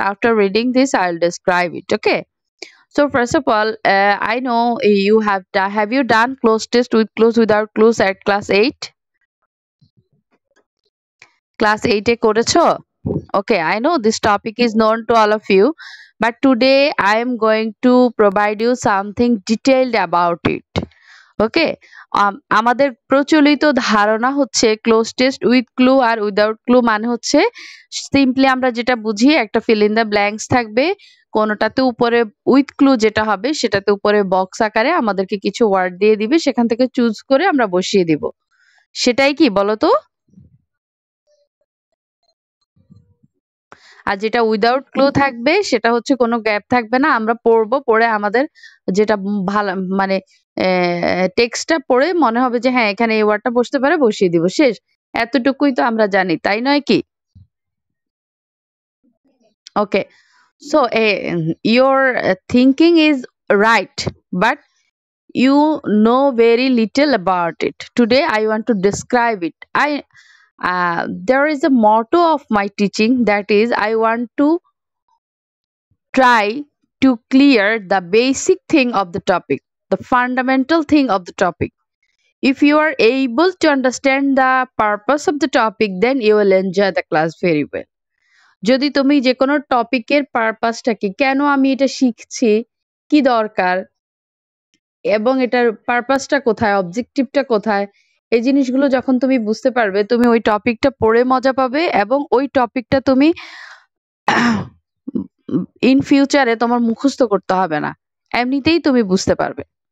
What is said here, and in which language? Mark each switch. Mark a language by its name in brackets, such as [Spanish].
[English] After reading this, I'll describe it. Okay. So first of all, I know you have you done close test with clues without clues at class 8? Class 8 [Bangla] এ করেছো? [English] Okay, I know this topic is known to all of you, but today I am going to provide you something detailed about it. [Bangla] Okay, আমাদের প্রচলিত ধারণা হচ্ছে cloze test with clue আর without clue মানে হচ্ছে simply আমরা যেটা বুঝি একটা ফিল ইন দ্য ব্ল্যাঙ্কস থাকবে, কোনোটাতে উপরে উইথ ক্লু যেটা হবে সেটাতে উপরে বক্স আকারে আমাদেরকে কিছু ওয়ার্ড দিয়ে দিবে, সেখান থেকে চুজ করে আমরা বসিয়ে দিব। সেটাই কি বলো তো? আর যেটা উইদাউট ক্লু থাকবে সেটা হচ্ছে কোনো গ্যাপ থাকবে না, আমরা পড়বো, পড়ে আমাদের যেটা ভালো মানে টেক্সটটা পড়ে মনে হবে যে হ্যাঁ এখানে এই ওয়ার্ডটা বসতে পারে, বসিয়ে দিব, শেষ। এতটুকুই তো আমরা জানি, তাই নয় কি? [English] Okay, so your thinking is right, but you know very little about it. Today I want to describe it. There is a motto of my teaching, that is I want to try to clear the basic thing of the topic, the fundamental thing of the topic. If you are able to understand the purpose of the topic, then you will enjoy the class very well. [Bangla] যদি তুমি যে কোনো টপিকের পারপাসটা কি, কেন আমি এটা শিখছি, কি দরকার, এবং এটার পারপাসটা কোথায়, অবজেক্টিভটা কোথায়, এই জিনিসগুলো যখন তুমি বুঝতে পারবে, তুমি ওই টপিকটা পড়ে মজা পাবে, এবং ওই টপিকটা তুমি ইন ফিউচারে তোমার মুখস্থ করতে হবে না, এমনিতেই তুমি বুঝতে পারবে।